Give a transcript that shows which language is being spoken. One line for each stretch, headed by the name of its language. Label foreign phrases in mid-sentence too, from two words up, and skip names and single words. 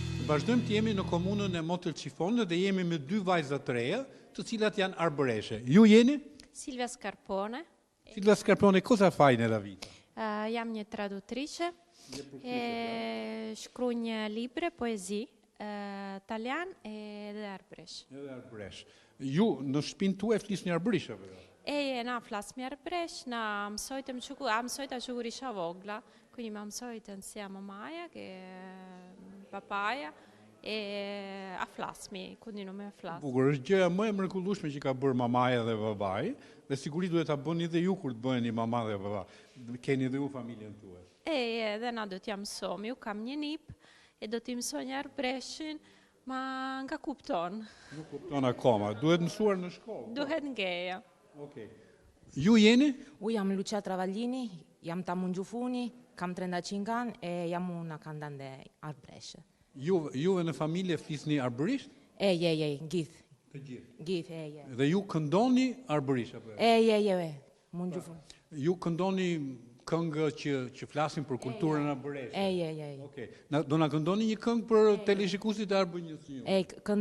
Albanian: Vazhdojmë të jemi në komunën e Montecalcifonit dhe jemi me dy vajza të reja, të cilat janë arbëreshe. Ju jeni? Silvia Scarpone.
Italian: Silvia Scarpone, cosa fai nella vita?
Arbëreshë Albanian: Jam një traduttrice, shkruaj një libre, poezi, italian edhe arbëresh.
Albanian: Edhe arbëresh. Ju në shtëpinë tuaj flisni arbëresh apo jo?
Arbëreshë Albanian: Na flasim arbëresh, na mësojtëm mësojta që kur isha vogla, quindi më mësojtën si mamaja che papaja a flasmi, continuo me flas.
Albanian: Bukur, është gjëja më e mrekullueshme që ka bërë mamaja dhe babai, dhe sigurisht duhet ta bëni dhe ju kur të bëheni mama dhe baba. Keni dhe ju familjen tuaj.
Arbëreshë Albanian: Dhe na do t'ja mësojmë, ju kam një nip e do t'i mësoj një arbëreshin, ma nga kupton.
Albanian: Nuk kupton akoma, duhet mësuar në shkollë.
Arbëreshë Albanian: Duhet ngeja.
Albanian: Okej. Ju jeni?
Arbëreshë Albanian: U jam Lucia Travaglini, jam Tamungjufuni, kam 35 anë e jam
Italian: una cantante
Arbëreshë Albanian: arbëreshe.
Albanian: Juve në familje flisni arbërisht?
Arbëreshë Albanian: Gjithë.
Albanian: Të gjithë.
Arbëreshë Albanian: Gjithë,
Albanian: Dhe ju këndoni arbërisht apo?
Arbëreshë Albanian: Mungjufun.
Albanian: Ju këndoni këngë që flasin për kulturën arbëreshe? Okej. Do na këndoni një këngë për teleshikuesit e Arbënjës ju?